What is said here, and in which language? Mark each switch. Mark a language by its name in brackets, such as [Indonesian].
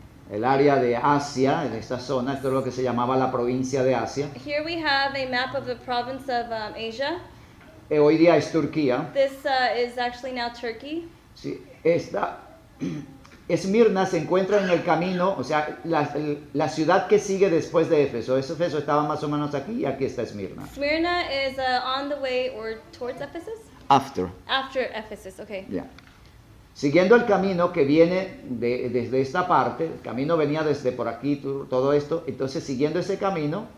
[Spanish] el área de Asia, en esta zona. Esto es lo que se llamaba la provincia de Asia. [English] Here we have a map of the province of Asia. [Spanish] Hoy día es Turquía. [English] This is actually now Turkey. [Spanish] Sí, Esmirna se encuentra en el camino, o sea, la ciudad que sigue después de Éfeso. Éfeso estaba más o menos aquí y aquí está Esmirna. [English] Smyrna is on the way or towards Ephesus? After. After Ephesus, okay. [Spanish] Ya. Siguiendo el camino que viene desde esta parte, el camino venía desde por aquí, todo esto, entonces siguiendo ese camino,